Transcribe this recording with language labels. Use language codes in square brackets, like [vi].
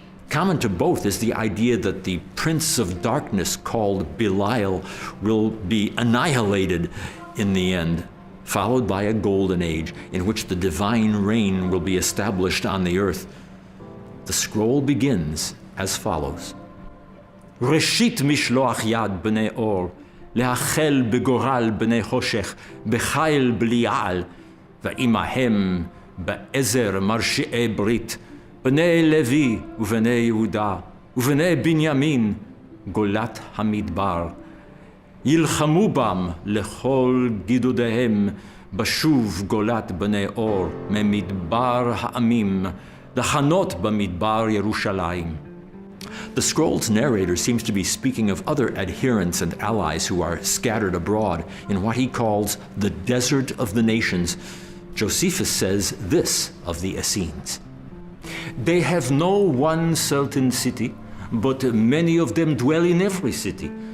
[en] Common to both is the idea that the prince of darkness called Belial will be annihilated in the end, followed by a golden age in which the divine reign will be established on the earth. The scroll begins as follows. [he] Reshit mishloach yad b'nei or, להחל בגורל בני חושך, בחיל בליעל, ועמהם בעזר מרשיעי ברית, בני לוי ובני יהודה, ובני בנימין, גולת המדבר. ילחמו בם לכל גידודיהם, בשוב גולת בני אור, ממדבר העמים, לחנות במדבר ירושלים. [en] The scroll's narrator seems to be speaking of other adherents and allies who are scattered abroad in what he calls the desert of the nations. Josephus says this of the Essenes. They have no one certain city, but many of them dwell in every city.